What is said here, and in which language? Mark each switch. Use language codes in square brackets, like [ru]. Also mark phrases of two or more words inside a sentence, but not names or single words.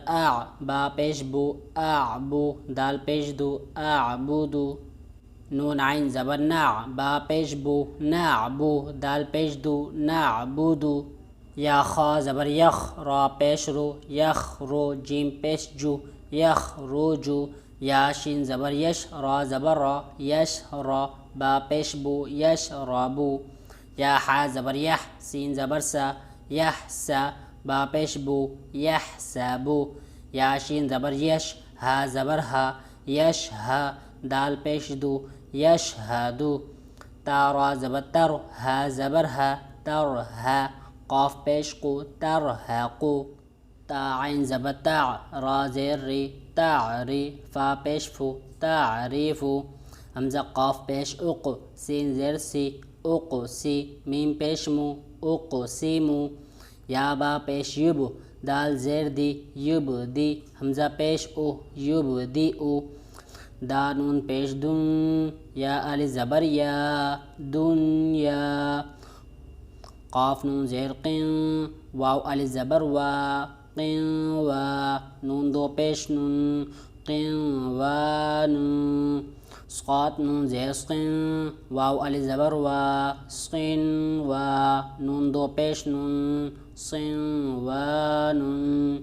[ur] اع، با پیش بو اعبو، دال پیش دو اعبدو، نون عین زبر نع، با پیش بو نعبو، دال پیش دو نعبدو، یا خا زبر یخ، را پیش رو یخ رو، جیم پیش جو یخ رو جو، یا شین زبر یش، را زبر را یش را، با پیش بو یش رابو، یا حا زبر یح، سین زبر سا یح سا، با پیش بو یح سابو، یا شین زبر یش، ہا زبر ہا یش ہا، دال پیش دو یش ہادو، تا را زبر تر، ہا زبر ہا تر ہا، قاف پیش قو ترحقو، تا عین زبر تع، را زیر ری تعری، فا پیش فو تعریفو، حمزہ قاف پیش اق، سین زیر سی اقسی، میم پیش مو اقسیمو، یا با پیش یب، دال زیر دی یبدی، حمزہ پیش او یبدیو، دا نون پیش دن، یا الف زبر یا دنیا، قاف نون زیر قن، واو الف زبر وا قن وا، نون دو پیش نون قن وان، صاد نون زیر سقن واو الف زبر وا سقن وا نون دو پیش نون سن وا نون